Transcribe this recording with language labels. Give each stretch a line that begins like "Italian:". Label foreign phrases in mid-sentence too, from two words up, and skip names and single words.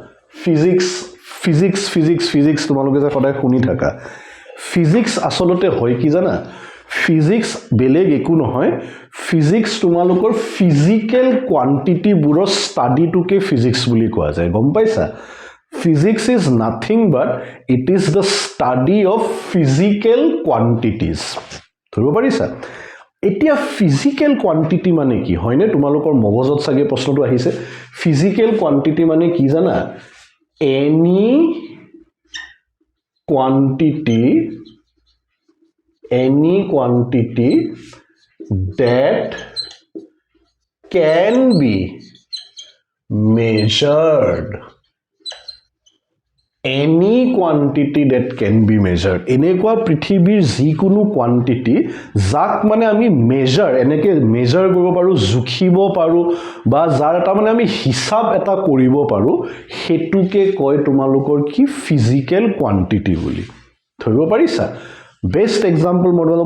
Assamese: ফিজিক্স তোমালোকে যে সদায় শুনি থাকা ফিজিক্স আসলতে হয় কি জানা ফিজিক্স বেলেগ একো নহয় ফিজিক্স তোমালোকৰ
English: physical quantity
Assamese: বুৰৰ ষ্টাডিটোকে ফিজিক্স বুলি কোৱা যায় গম পাইছা
English: Physics is nothing but it is the study of physical quantities.
Assamese: ধৰিব পাৰিছা এতিয়া
English: physical quantity
Assamese: মানে কি হয়নে তোমালোকৰ মগজত সাগে প্ৰশ্নটো আহিছে
English: physical quantity
Assamese: মানে কি জানা any
English: quantity that can be measured any quantity that can be measured
Assamese: এনেকুৱা পৃথিৱীৰ যিকোনো কোৱান্টিটি যাক মানে আমি মেজাৰ এনেকে মেজাৰ কৰিব পাৰো জুখিব পাৰো বা যাৰ এটা মানে আমি হিসাব এটা কৰিব পাৰো হেতুকে কয় তোমালোকৰ কি ফিজিক্যাল কোৱান্টিটি বুলি ধৰিব পাৰিছা
English: best example
Assamese: মই তোমাক